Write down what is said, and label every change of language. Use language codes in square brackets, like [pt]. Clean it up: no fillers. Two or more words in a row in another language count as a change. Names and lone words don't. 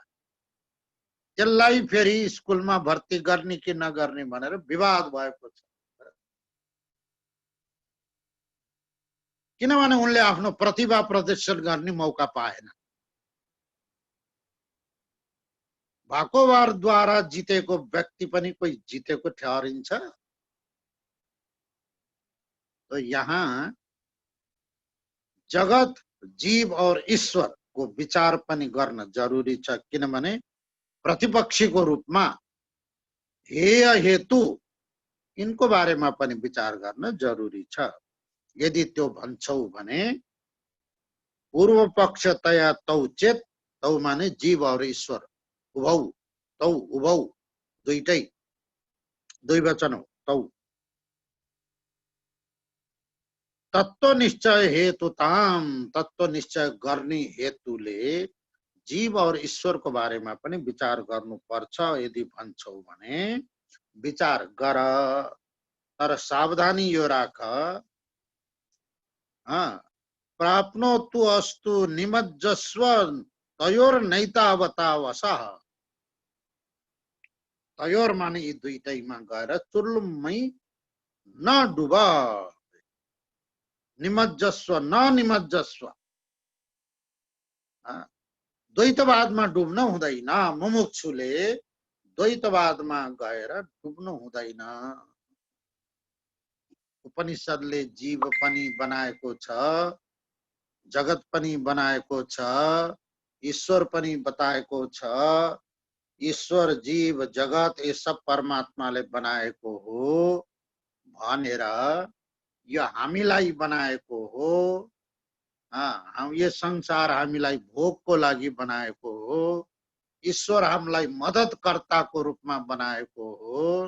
[ne] त्यसलाई फेरि स्कुलमा भर्ती गर्ने कि नगर्ने भनेर विवाद भएको छ। किनभने उनले आफ्नो प्रतिभा प्रदर्शन गर्ने मौका पाएन। भाकोवारद्वारा जितेको व्यक्ति पनि कोही जितेको ठहरिन्छ? तो यहाँ जगत जीव और ईश्वर को विचार पनि गर्न जरुरी छ, किनभने प्रतिपक्षीको रूपमा हेय हेतु यिनको बारेमा पनि विचार गर्न जरुरी छ। यदि त्यो भन्छौ भने पूर्व पक्षतया तौ चेत, तौ माने जीव और ईश्वर, उभौ तौ उभौ दुईटै द्विवचन हो तौ। तत्व निश्चय हेतुताम, तत्व निश्चय गर्ने हेतुले जीव और ईश्वरको बारेमा पनि विचार गर्नुपर्छ। यदि भन्छौ भने विचार गर, तर सावधानी यो राख, [sa] प्राप्नोतु अस्तु निमज्जस्व तयोर नैतावतावसः। [ne] तयोर माने यी दुईटैमा गएर चुर्लुम्मै नडुब, [sa] निमज्जस्व न निमज्जस्व, [ne] द्वैतवादमा डुब्न हुँदैन। मुमुक्षुले द्वैतवादमा गएर डुब्नु हुँदैन। उपनिषदले जीव पनि बनाएको छ, जगत पनि बनाएको छ, ईश्वर पनि बताएको छ। ईश्वर जीव जगत [hi] ये सब [ne] परमात्माले बनाएको हो भनेर यो हामीलाई बनाएको हो। यो संसार हामीलाई भोगको लागि बनाएको हो। ईश्वर हामीलाई मद्दतकर्ताको रूपमा बनाएको हो।